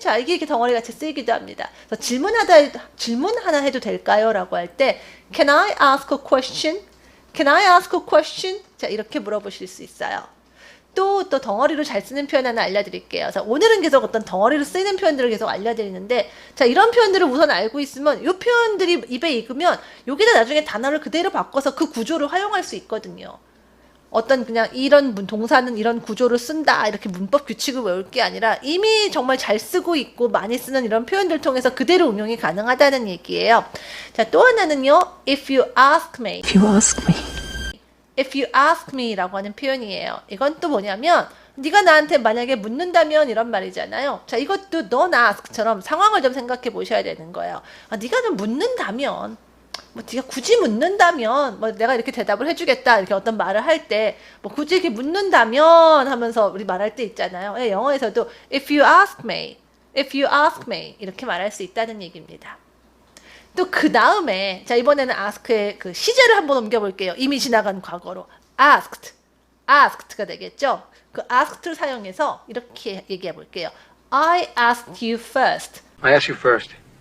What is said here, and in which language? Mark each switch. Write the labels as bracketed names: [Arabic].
[Korean] 자, 이게 이렇게 덩어리 같이 쓰이기도 합니다. 그래서 질문 하나 해도 될까요? 라고 할 때 [English] Can I ask a question? Can I ask a question? [Korean] 자, 이렇게 물어보실 수 있어요. 또 덩어리로 잘 쓰는 표현 하나 알려드릴게요. 자, 오늘은 계속 어떤 덩어리로 쓰이는 표현들을 계속 알려드리는데, 자, 이런 표현들을 우선 알고 있으면, 이 표현들이 입에 익으면, 여기다 나중에 단어를 그대로 바꿔서 그 구조를 활용할 수 있거든요. 어떤 그냥 이런 동사는 이런 구조를 쓴다, 이렇게 문법 규칙을 외울 게 아니라, 이미 정말 잘 쓰고 있고 많이 쓰는 이런 표현들 통해서 그대로 응용이 가능하다는 얘기예요. 자, 또 하나는요, [English] if you ask me. If you ask me. If you ask me [Korean] 라고 하는 표현이에요. 이건 또 뭐냐면 네가 나한테 만약에 묻는다면 이런 말이잖아요. 자, 이것도 don't ask처럼 상황을 좀 생각해 보셔야 되는 거예요. 네가 좀 묻는다면 뭐 네가 굳이 묻는다면 뭐 내가 이렇게 대답을 해주겠다 이렇게 어떤 말을 할 때 뭐 굳이 이렇게 묻는다면 하면서 우리 말할 때 있잖아요. 영어에서도 [English] if you ask me, if you ask me [Korean] 이렇게 말할 수 있다는 얘기입니다. 또 그 다음에 자, 이번에는 ask의 그 시제를 한번 옮겨볼게요. 이미 지나간 과거로 asked가 되겠죠. 그 asked를 사용해서 이렇게 얘기해 볼게요. [English] I asked you first. I asked you first.